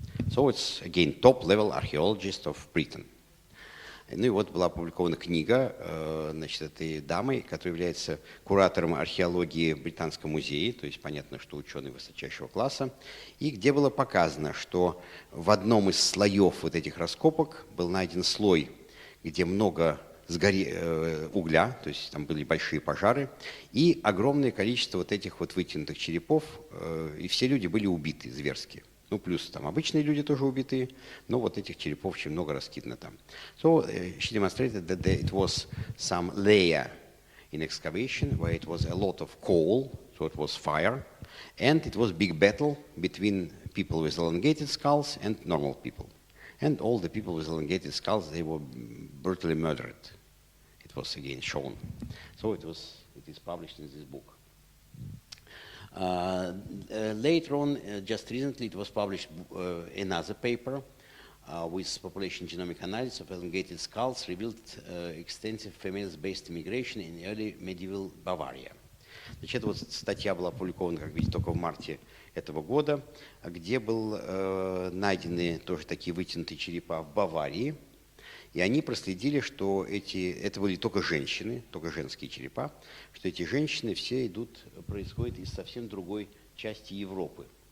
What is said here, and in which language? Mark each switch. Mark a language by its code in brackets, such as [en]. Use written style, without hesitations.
[en] So it's, again, top-level archaeologist of Britain. [ru] Ну и вот была опубликована книга, значит, этой дамы, которая является куратором археологии в Британском музее, то есть понятно, что ученый высочайшего класса, и где было показано, что в одном из слоев вот этих раскопок был найден слой, где много угля, то есть там были большие пожары, и огромное количество вот этих вот вытянутых черепов, и все люди были убиты зверски. Ну, плюс там обычные люди тоже убиты, но вот этих черепов очень много раскидано там. [en] So she demonstrated that it was some layer in excavation where it was a lot of coal, so it was fire, and it was big battle between people with elongated skulls and normal people. And all the people with elongated skulls, they were brutally murdered. It was again shown. So it is published in this book. Later on, just recently, it was published another paper with population genomic analysis of elongated skulls revealed extensive females-based immigration in early medieval Bavaria. [ru] Значит, эта вот статья была опубликована, как видите, только в марте этого года, где был найдены тоже такие вытянутые черепа в Баварии. И они проследили, что это были только женщины, только женские черепа, что эти женщины все происходят из совсем другой части Европы.